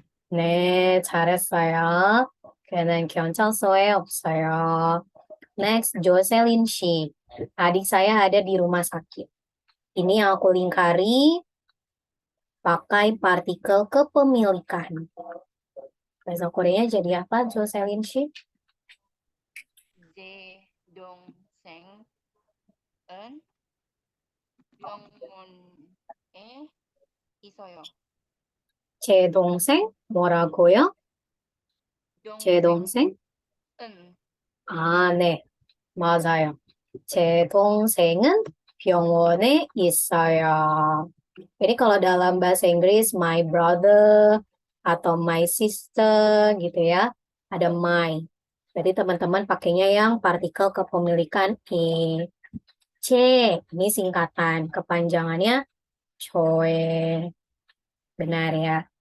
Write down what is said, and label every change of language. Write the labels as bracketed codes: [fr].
[ko] 네, 잘했어요. 그는 경찰서에 없어요. [en] Next, Jocelyn 씨. [id] Adik saya ada di rumah sakit. Ini yang aku lingkari pakai partikel kepemilikan. Bahasa Koreanya jadi apa, Jocelyn 씨? [ko] 제 동생은 병원에 있어요. 제 동생? 뭐라고요? 제 동생? 은 아, 네. 맞아요. 제 동생은 병원에 있어요. [id] Jadi kalau dalam bahasa Inggris, [en] my brother atau my sister [id] gitu ya, ada my. Jadi teman-teman pakainya yang partikel kepemilikan e. C, ini singkatan. Kepanjangannya Choi. Benar ya.